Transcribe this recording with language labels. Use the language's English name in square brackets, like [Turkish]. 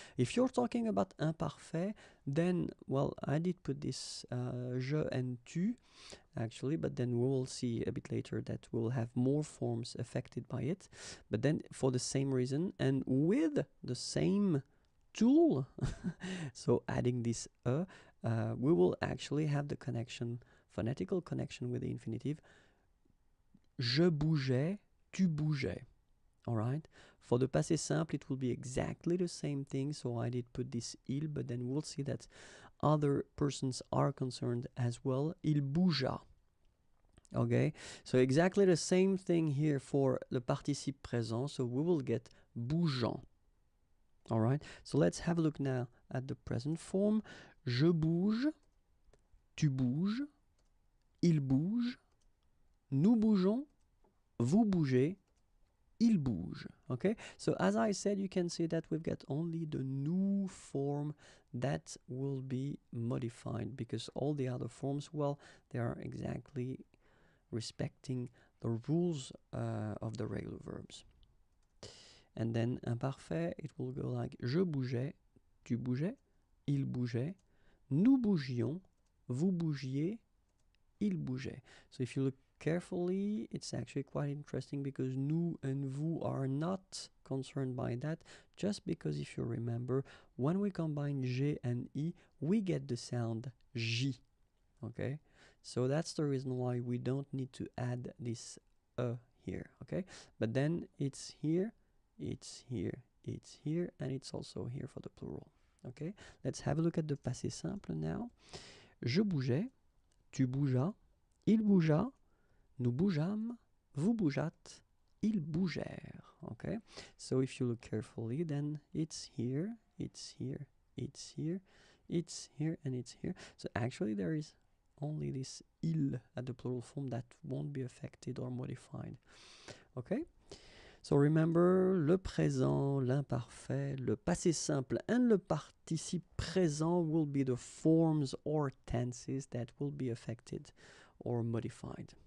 [English] If you're talking about imparfait, then, well, I did put this je and tu, actually, but then we will see a bit later that we'll have more forms affected by it. But then for the same reason and with the same tool, so adding this we will actually have the connection, phonetical connection with the infinitive. [French] Je bougeais, tu bougeais. [English] All right. For the passé simple, it will be exactly the same thing. So I did put this il, but then we'll see that other persons are concerned as well. [French] Il bougea. [English] Okay. So exactly the same thing here for the participe présent. So we will get bougeant. All right. So let's have a look now at the present form. [French] Je bouge, tu bouges, il bouge, nous bougeons, vous bougez, il bouge. [English] Okay, so as I said, you can see that we've got only the nous form that will be modified, because all the other forms, well, they are exactly respecting the rules of the regular verbs. And then imparfait, it will go like [French] je bougeais, tu bougeais, il bougeait, nous bougions, vous bougiez, il bougeait. [English] So if you look carefully, it's actually quite interesting, because nous and vous are not concerned by that, just because if you remember, when we combine j and i, we get the sound j. Okay, so that's the reason why we don't need to add this here. Okay, but then it's here, it's here, it's here, and it's also here for the plural. Okay, let's have a look at the passé simple now. [French] Je bougeais, tu bougeas, il bougea, nous bougeâmes, vous bougeâtes, ils bougèrent. [English] Okay, so if you look carefully, then it's here, it's here, it's here, it's here, and it's here. So actually there is only this il at the plural form that won't be affected or modified. Okay, so remember, le présent, l'imparfait, le passé simple, and le participe présent will be the forms or tenses that will be affected or modified.